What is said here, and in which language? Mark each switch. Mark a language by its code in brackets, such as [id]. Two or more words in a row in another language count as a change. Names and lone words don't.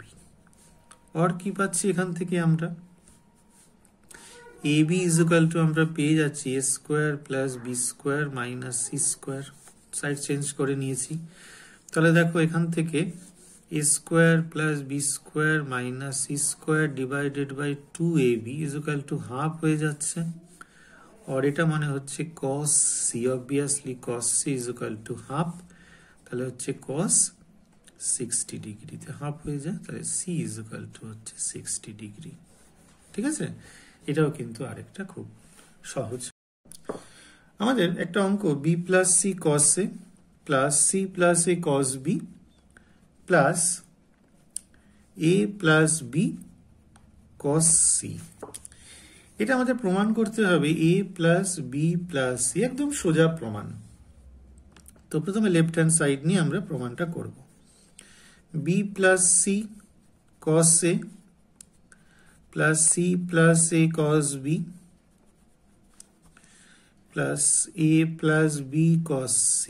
[bn] আর কি পাচ্ছি এখান থেকে আমরা ab [en] is equal to [bn] আমরা পেয়ে যাচ্ছি [en] a square plus b square minus c square, side change [bn] করে নিয়েছি। তাহলে দেখো এখান থেকে [en] a square plus b square minus c square divided by 2ab is equal to [bn] হাফ হয়ে যাচ্ছে। [en] और [bn] এটা মানে হচ্ছে [en] cos c, obviously cos c is equal to half, [bn] তাহলে হচ্ছে cos 60 ডিগ্রিতে হাফ হয়ে যায়, তাহলে [en] c is equal to [bn] হচ্ছে 60 ডিগ্রি। ঠিক আছে, এটাও কিন্তু আরেকটা খুব সহজ। আমাদের একটা অঙ্ক [en] b plus c cos a plus c plus a cos b plus a plus b cos c, [bn] এটা আমাদের প্রমাণ করতে হবে [en] a plus b plus c, [bn] একদম সোজা প্রমাণ। তো প্রথমে [en] left hand side [bn] নিয়ে আমরা প্রমাণটা করব। [en] b plus c cos a plus c plus a cos b plus a plus b cos c.